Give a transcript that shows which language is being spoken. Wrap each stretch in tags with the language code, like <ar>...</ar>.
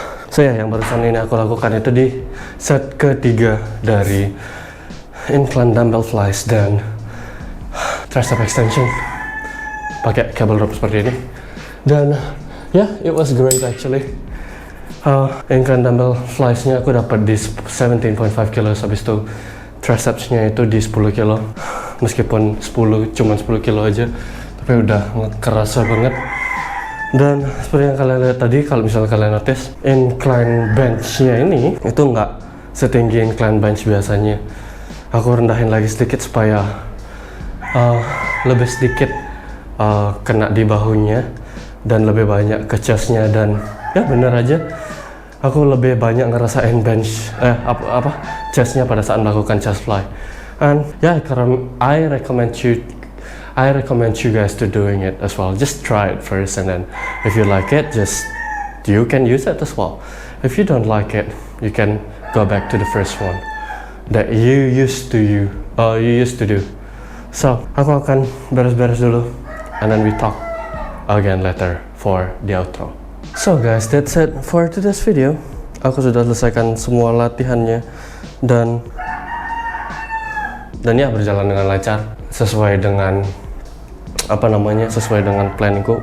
<id>So ya, yang barusan ini aku lakukan itu di set ketiga dari incline dumbbell flies dan tricep extension pakai cable rope seperti ini. Dan</id> <en>yeah, it was great actually.</en> <id>Incline dumbbell flies-nya aku dapat di 17.5 kilo, habis itu tricepsnya itu di 10 kilo. Meskipun cuman 10 kilo aja, tapi udah kerasa banget. Dan seperti yang kalian lihat tadi, kalau misalnya kalian notice, incline bench-nya ini itu nggak setinggi incline bench biasanya. Aku rendahin lagi sedikit supaya lebih sedikit kena di bahunya dan lebih banyak ke chest-nya. Dan ya bener aja, aku lebih banyak ngerasain bench chest-nya pada saat melakukan chest fly.</id> <en>And yeah,</en> <id>karena</id> <en>I recommend you guys to doing it as well. Just try it first, and then if you like it, you can use it as well. If you don't like it, you can go back to the first one that you used to do. So</en> <id>aku akan beres-beres dulu,</id> <en>and then we talk again later for the outro. So guys, that's it for today's video.</en> <id>Aku sudah selesaikan semua latihannya dan ya berjalan dengan lancar sesuai dengan sesuai dengan planningku.</id>